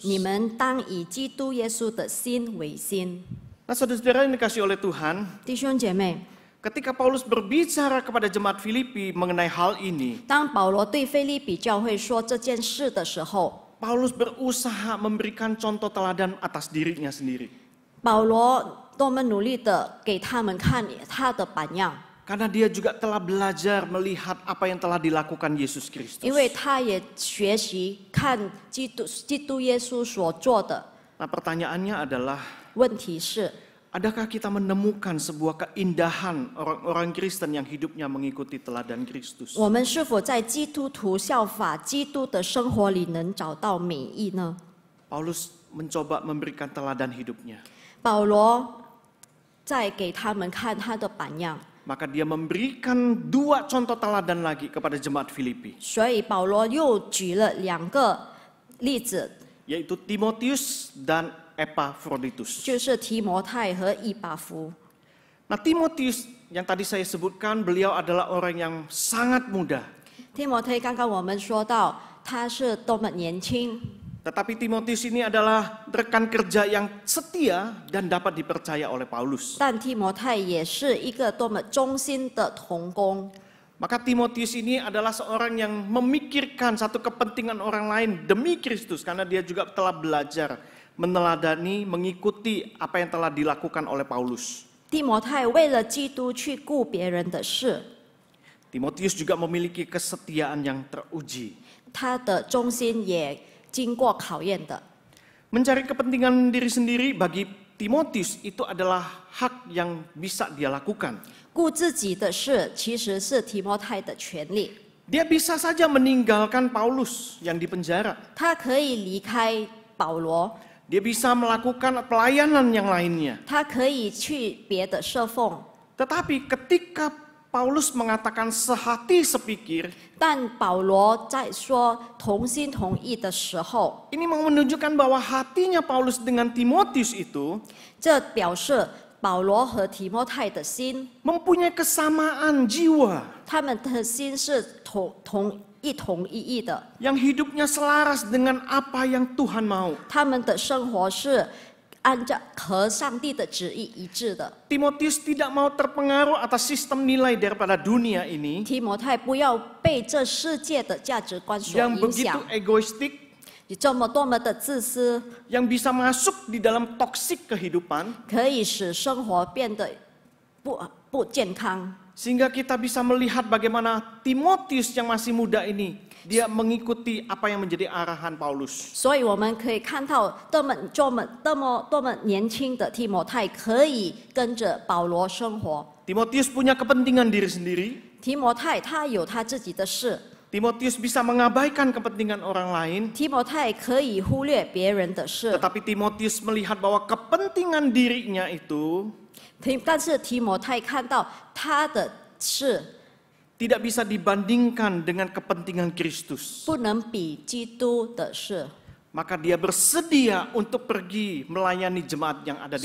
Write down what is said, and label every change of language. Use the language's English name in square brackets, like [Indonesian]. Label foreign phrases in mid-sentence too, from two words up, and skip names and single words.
[Chinese] 你们当以基督耶稣的心为心。 [Indonesian] Nah, saudara-saudara yang dikasih oleh Tuhan, [Chinese] 弟兄姐妹， [Indonesian] ketika Paulus berbicara kepada jemaat Filipi mengenai hal ini, [Chinese] 当保罗对腓立比教会说这件事的时候， [Indonesian] Paulus berusaha memberikan contoh teladan atas dirinya sendiri. [Chinese] 保罗多么努力的给他们看他的榜样， [Indonesian] Karena dia juga telah belajar melihat apa yang telah dilakukan Yesus Kristus. [Chinese] 因为他也学习看基督耶稣所做的。 [Indonesian] Nah, pertanyaannya adalah, [Chinese] 问题是， [Indonesian] adakah kita menemukan sebuah keindahan orang-orang Kristen yang hidupnya mengikuti teladan Kristus? [Chinese] 我们是否在基督徒效法基督的生活里能找到美意呢？ [Indonesian] Paulus mencoba memberikan teladan hidupnya. [Chinese] 保罗在给他们看他的榜样， [Indonesian] Maka dia memberikan 2 contoh teladan lagi kepada jemaat Filipi, [Chinese] 所以保罗又举了2个例子， [Indonesian] yaitu Timotius dan Epaphroditus. [Chinese] 就是提摩太和以巴弗。 [Indonesian] Nah, Timotius yang tadi saya sebutkan, beliau adalah orang yang sangat muda. [Chinese] 提摩太刚刚我们说到他是多么年轻， [Indonesian] Tetapi Timotius ini adalah rekan kerja yang setia dan dapat dipercaya oleh Paulus. [Chinese] 但提摩太也是一个多么忠心的同工。 [Indonesian] Maka Timotius ini adalah seorang yang memikirkan satu kepentingan orang lain demi Kristus, karena dia juga telah belajar meneladani, mengikuti apa yang telah dilakukan oleh Paulus. [Chinese] 提摩太为了基督去顾别人的事， [Indonesian] Timotius juga memiliki kesetiaan yang teruji. [Chinese] 他的忠心也经过考验的。 [Indonesian] Mencari kepentingan diri sendiri bagi Timotius itu adalah hak yang bisa dia lakukan. [Chinese] 顾自己的事其实是提摩太的权利， [Indonesian] Dia bisa saja meninggalkan Paulus yang dipenjara. [Chinese] 他可以离开保罗， [Indonesian] Dia bisa melakukan pelayanan yang lainnya. [Chinese] 他可以去别的侍奉。 [Indonesian] Tetapi ketika Paulus mengatakan sehati sepikir, [Chinese] 但保罗在说同心同意的时候， [Indonesian] ini mau menunjukkan bahwa hatinya Paulus dengan Timotius itu [Chinese] 这表示保罗和提摩太的心， [Indonesian] mempunyai kesamaan jiwa, [Chinese] 他们的心是一同一意的， [Indonesian] yang hidupnya selaras dengan apa yang Tuhan mau. [Chinese] 他们的生活是按照和上帝的旨意一致的。 [Indonesian] Timotius tidak mau terpengaruh atas sistem nilai daripada dunia ini [Chinese] 提摩太不要被这世界的价值观所 [Indonesian] yang [Chinese] 影 [Indonesian] begitu [Chinese] 响， [Indonesian] egoistik, [Chinese] 你这么多么的自私， [Indonesian] yang bisa masuk di dalam toksik kehidupan, [Chinese] 可以使生活变得不健康。 [Indonesian] sehingga kita bisa melihat bagaimana Timotius yang masih muda ini dia mengikuti apa yang menjadi arahan Paulus. [Chinese] 所以我们可以看到，多么年轻的提摩太可以跟着保罗生活。 [Indonesian] Timotius punya kepentingan diri sendiri. [Chinese] 提摩太他有他自己的事， [Indonesian] Timotius bisa mengabaikan kepentingan orang lain, [Chinese] 提摩太可以忽略别人的事， [Indonesian] tetapi Timotius melihat bahwa kepentingan dirinya itu [Chinese] 但是提摩太看到他的事 [Indonesian] tidak bisa dibandingkan dengan kepentingan Kristus. [Chinese] 不能比基督的事， [Indonesian] Maka dia bersedia untuk pergi melayani jemaat yang ada di